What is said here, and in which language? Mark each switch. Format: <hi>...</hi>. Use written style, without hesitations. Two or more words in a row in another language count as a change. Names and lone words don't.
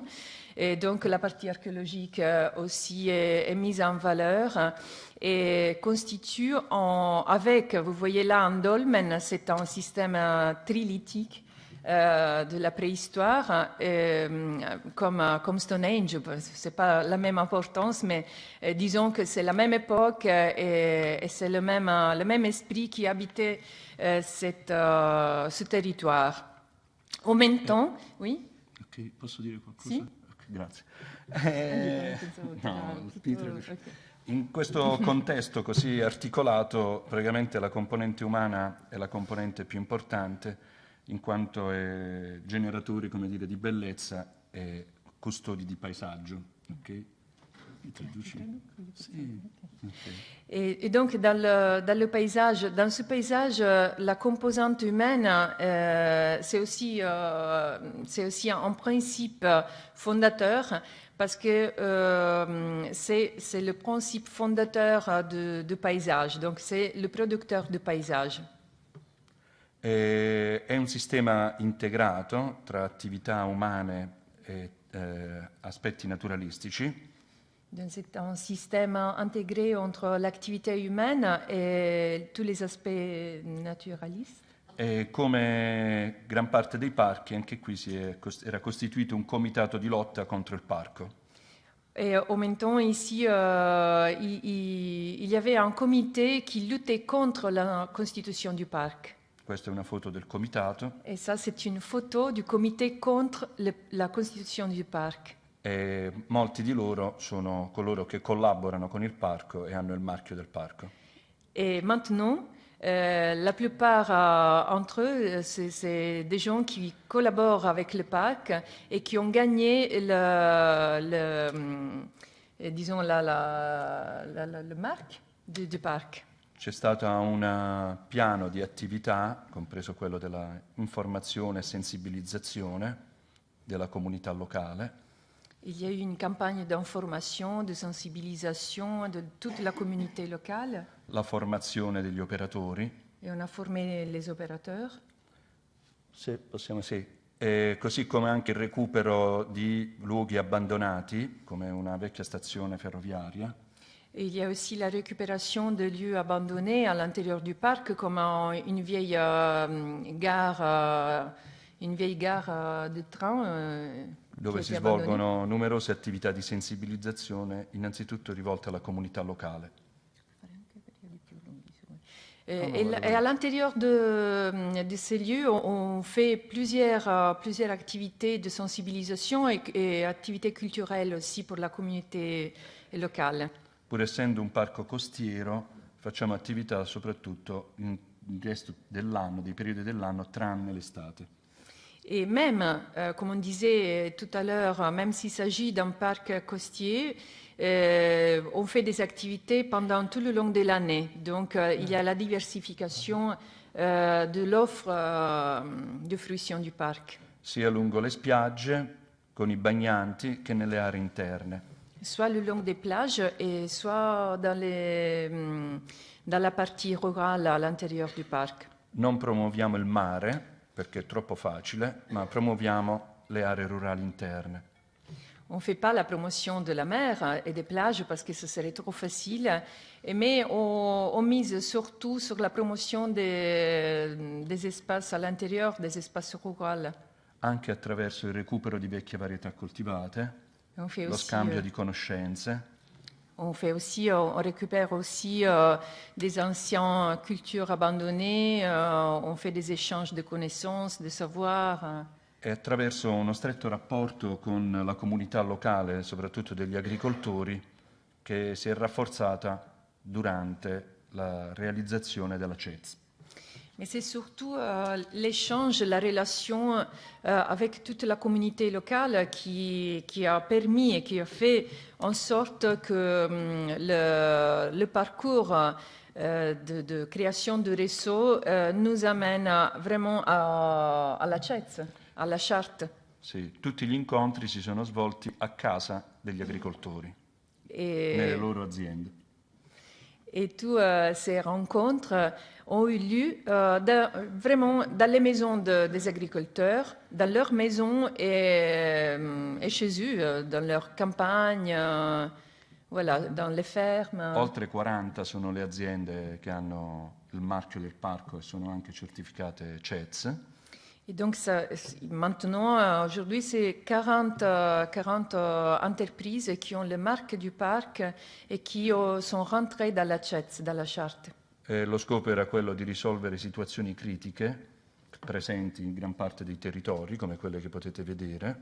<fr>Et donc la partie archéologique aussi est mise en valeur et constitue avec, vous voyez là un dolmen, c'est un système trilithique de la préhistoire, comme Stonehenge. C'est pas la même importance, mais disons que c'est la même époque et c'est le même esprit qui habitait ce territoire. En même temps, oui.</fr> <it>Ok, posso dire qualcosa? Sì? Grazie. In questo contesto così articolato, praticamente la componente umana è la componente più importante, in quanto è generatori, come dire, di bellezza e custodi di paesaggio. Okay? Sì. Okay.</it> <fr>Et donc, dans ce paysage, la composante humaine, c'est aussi un principe fondateur, parce que c'est le principe fondateur du paysage, donc c'est le producteur du paysage.</fr> <it>È un sistema integrato tra attività umane e aspetti naturalistici.</it> <fr>Donc c'est un système intégré entre l'activité humaine et tous les aspects naturalistes.</fr> <it>E come gran parte dei parchi, anche qui era costituito un comitato di lotta contro il parco.</it> <fr>Et en même temps, ici, il y avait un comité qui luttait contre la constitution du parc.</fr> <it>Questa è una foto del comitato.</it> <fr>Et ça, c'est une photo du comité contre la constitution du parc.</fr> <it>E molti di loro sono coloro che collaborano con il parco e hanno il marchio del parco.</it> <fr>Et maintenant, la plupart entre eux, c'est des gens qui collaborent avec le parc et qui ont gagné disons le marque du parc.</fr> <it>C'è stato un piano di attività, compreso quello della informazione e sensibilizzazione della comunità locale.</it> <fr>Il y a eu une campagne d'information, de sensibilisation de toute la communauté locale.</fr> <it>La formazione degli operatori.</it> <fr>Et on a formé les opérateurs.</fr> <it>Sì, possiamo sì. E così come anche il recupero di luoghi abbandonati, come una vecchia stazione ferroviaria.</it> <fr>Et il y a aussi la récupération de lieux abandonnés à l'intérieur du parc, comme une vieille gare de train.</fr> <it>Dove si svolgono numerose attività di sensibilizzazione, innanzitutto rivolte alla comunità locale.</it> <fr>Et à l'intérieur de ces lieux, on fait plusieurs activités de sensibilisation et activités culturelles aussi pour la communauté locale.</fr> <it>Pur essendo un parco costiero, facciamo attività soprattutto nel resto dell'anno, dei periodi dell'anno, tranne l'estate.</it> <fr>Et même, comme on disait tout à l'heure, même s'il s'agit d'un parc costier, on fait des activités pendant tout le long de l'année. Donc, il y a la diversification de l'offre de fruition du parc.</fr> <it>Sia lungo le spiagge, con i bagnanti, che nelle aree interne.</it> <fr>Soit le long des plages et soit dans la partie rurale à l'intérieur du parc.</fr> <it>Non promuoviamo il mare, perché è troppo facile, ma promuoviamo le aree rurali interne.</it> <fr>On ne fait pas la promotion de la mer et des plages parce que ce serait trop facile, mais on mise surtout sur la promotion des espaces à l'intérieur, des espaces ruraux.</fr> <it>Anche attraverso il recupero di vecchie varietà coltivate,</it> <fr>On fait</fr> <it>lo</it> <fr>aussi,</fr> <it>scambio di conoscenze,</it> <fr>on récupère aussi des anciennes cultures abandonnées, on fait des échanges de connaissances, de savoirs.</fr> <it>e attraverso uno stretto rapporto con la comunità locale, soprattutto degli agricoltori, che si è rafforzata durante la realizzazione della CEZ.</it> <fr>Mais c'est surtout l'échange, la relation avec toute la communauté locale qui a permis et qui a fait en sorte que le parcours de création de réseau nous amène vraiment à la CEZ, à la charte.</fr> <it>Sì, tutti gli incontri si sono svolti a casa degli agricoltori, nelle loro aziende.</it> <fr>Et toutes ces rencontres ont eu lieu vraiment dans les maisons des agriculteurs, dans leurs maisons et chez eux, dans leurs campagnes, voilà, dans les fermes.</fr> <it>Oltre 40 sono le aziende che hanno il marchio del parco e sono anche certificate CEZ.</it> <fr>Et donc maintenant, aujourd'hui, c'est 40 entreprises qui ont le marque du parc et qui sont rentrées dans la CEZ, dans la charte.</fr> <it>Lo scopo era quello di risolvere situazioni critiche presenti in gran parte dei territori, come quelle che potete vedere.</it>